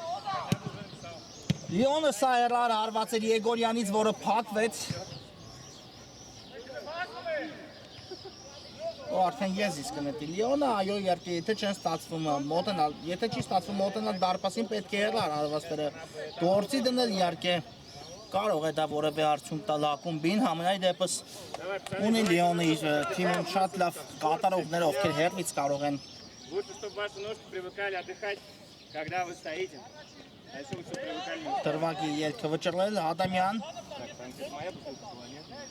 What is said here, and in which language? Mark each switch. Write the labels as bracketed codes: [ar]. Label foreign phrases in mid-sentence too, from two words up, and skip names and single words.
[hy] Լիոնը սա երար հարված էր Եգորյանից, որը փակվեց։ Ու արդեն ես իսկ կնետի Լիոնը, այո, իհարկե, եթե չեն ստացվում մոտենալ, եթե չի ստացվում մոտենալ դարպասին պետք է երար հարվածները գործի դնել, իհարկե կարող է դա որևէ արդյունք տալ ակումբին, համենայն դեպս ունի Լիոնը իր թիմում շատ լավ կատարողներ, ովքեր հեռվից կարող են [ru] Лучше, чтобы ваши ножки привыкали отдыхать, когда вы стоите. А если вы все привыкали... [hy] Տրվակի ելքը վճռել, Ադամյան, [ru] Так, там здесь моя бутылка была, нет?